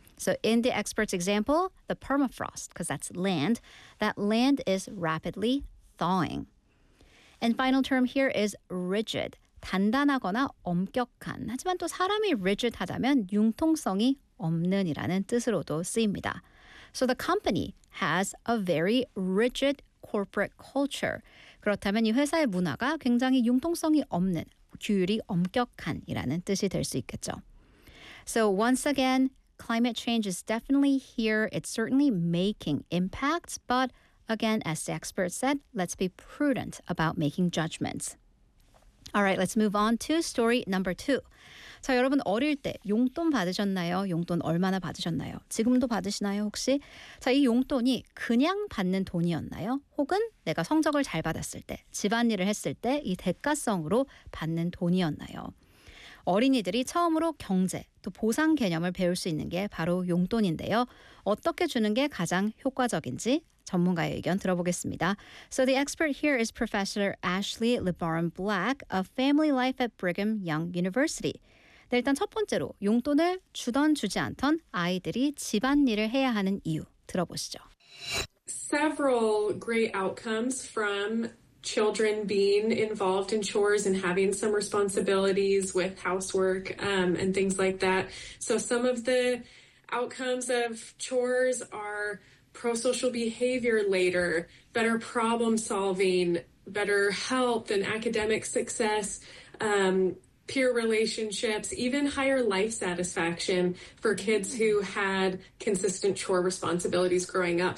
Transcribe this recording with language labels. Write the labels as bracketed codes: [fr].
[en] So in the expert's example, the permafrost, because that's land, that land is rapidly thawing. And final term here is rigid. [ko] 단단하거나 엄격한. 하지만 또 사람이 rigid하다면 융통성이 없는이라는 뜻으로도 쓰입니다. [en] So the company has a very rigid corporate culture. [ko] 그렇다면 이 회사의 문화가 굉장히 융통성이 없는, 규율이 엄격한이라는 뜻이 될 수 있겠죠. [en] So once again, climate change is definitely here. It's certainly making impacts, but again, as the expert said, let's be prudent about making judgments. All right, let's move on to story number two. [ko] 자, 여러분 어릴 때 용돈 받으셨나요? 용돈 얼마나 받으셨나요? 지금도 받으시나요, 혹시? 자, 이 용돈이 그냥 받는 돈이었나요? 혹은 내가 성적을 잘 받았을 때, 집안일을 했을 때 이 대가성으로 받는 돈이었나요? 어린이들이 처음으로 경제, 또 보상 개념을 배울 수 있는 게 바로 용돈인데요. 어떻게 주는 게 가장 효과적인지 전문가의 의견 들어보겠습니다. [en] So the expert here is Professor Ashley LeBaron Black of Family Life at Brigham Young University. [ko] 네, 일단 첫 번째로 용돈을 주던 주지 않던 아이들이 집안일을 해야 하는 이유 들어보시죠. [en] Several great outcomes from children being involved in chores and having some responsibilities with housework and things like that. So some of the outcomes of chores are pro-social behavior later, better problem solving, better health and academic success, peer relationships, even higher life satisfaction for kids who had consistent chore responsibilities growing up.